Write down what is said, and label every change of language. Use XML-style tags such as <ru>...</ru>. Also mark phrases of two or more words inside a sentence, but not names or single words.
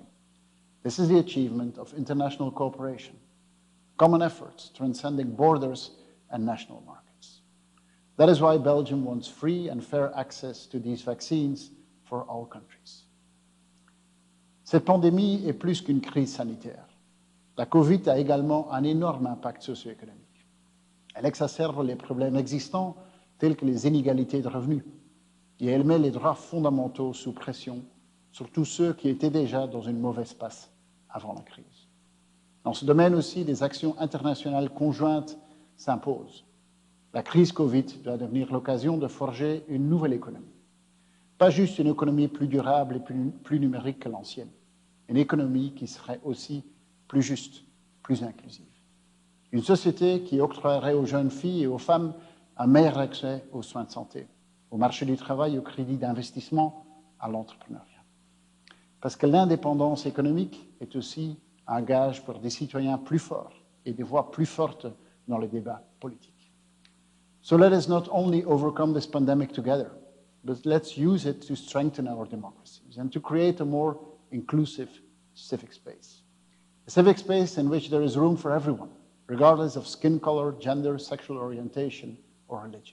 <en>This is the achievement of international cooperation, common efforts transcending borders and national markets. That is why Belgium wants free and fair access to these vaccines for all countries.</en> <fr>Cette pandémie est plus qu'une crise sanitaire. La COVID a également un énorme impact socio-économique. Elle exacerbe les problèmes existants tels que les inégalités de revenus et elle met les droits fondamentaux sous pression, surtout ceux qui étaient déjà dans une mauvaise passe avant la crise. Dans ce domaine aussi, des actions internationales conjointes s'imposent. La crise Covid doit devenir l'occasion de forger une nouvelle économie. Pas juste une économie plus durable et plus numérique que l'ancienne. Une économie qui serait aussi plus juste, plus inclusive. Une société qui octroierait aux jeunes filles et aux femmes un meilleur accès aux soins de santé, au marché du travail, au crédit d'investissement, à l'entrepreneuriat. Parce que l'indépendance économique est aussi un gage pour des citoyens plus forts et des voix plus fortes dans le débat politique.</fr> <en>So let us not only overcome this pandemic together, but let's use it to strengthen our democracies and to create a more inclusive civic space. A civic space in which there is room for everyone, regardless of skin color, gender, sexual orientation, or religion.</en>